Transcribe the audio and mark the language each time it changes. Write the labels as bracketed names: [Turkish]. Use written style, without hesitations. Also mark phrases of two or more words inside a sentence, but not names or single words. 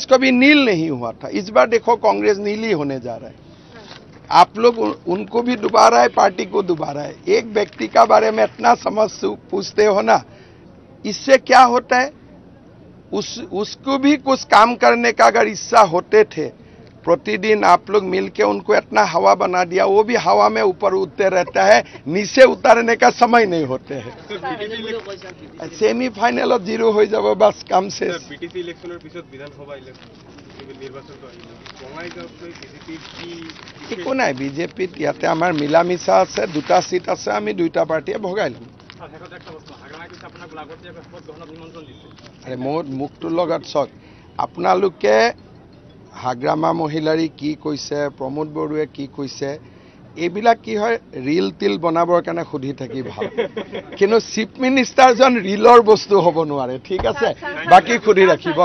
[Hindi] कभी नील नहीं हुआ था इस बार देखो कांग्रेस नीली होने जा रहा है आप लोग उनको भी डुबा रहा है पार्टी को डुबा रहा है एक व्यक्ति का बारे में इतना समझ पूछते हो ना इससे क्या होता है उसको भी कुछ काम करने का अगर इच्छा होते थे प्रतिदिन आप लोग मिलके उनको इतना हवा बना दिया वो भी हवा में ऊपर उठते रहता है नीचे उतारने का समय नहीं होते हैं सेमीफाइनल 0 हो जाओ बस काम से [Assamese] BTC ইলেকশনের পিছত বিধানসভা নির্বাচন একো নাই বিজেপিত ইয়াতে আমাৰ মিলামিছা আছে 2টা সিট আছে আমি 2টা পাৰ্টিয়ে ভগাই লম আরে মুখটোৰ লগত চক আপোনালোকে হাগ্ৰামা মহিলাৰী কি কৈছে প্ৰমোদ বড়ুৱে কি কৈছে এইবিলাক কি হয় ৰিল তিল বনাবৰ কাৰণে সুধি থাকি ভাল কিন্তু [English] chief ministerজন [Assamese] ৰিলৰ বস্তু হ'ব নোৱাৰে ঠিক আছে বাকি সুধি ৰাখিব